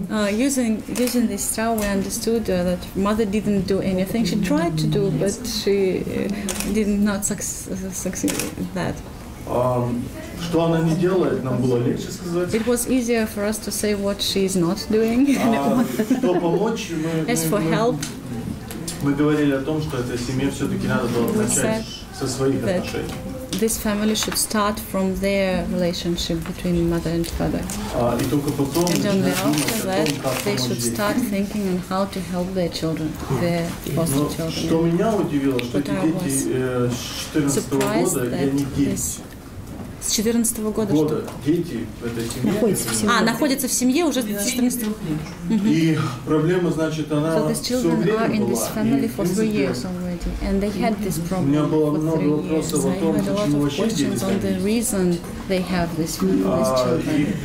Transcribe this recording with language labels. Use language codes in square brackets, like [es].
[en] Using this trial, we understood that mother didn't do anything. She tried to do, but she did not succeed in that. [ru] Что она не делает, нам было легче сказать. [en] It was easier for us to say what she is not doing. [ru] Что помочь, [en] As for help, [ru] мы говорили о том, что этой семье все-таки надо было начать со своих отношений. [en] This family should start from their relationship between mother and father. And only after that, they should start thinking on how to help their children, their foster children. But I was surprised that [ru] с 14 года что? Дети в этой семье. Находятся в семье уже с 14 года. И проблема, значит, она [en] So these children are in this family for 3 years already, and they had this problem for 3 years. I had a lot of questions on the reason they have this family, these children.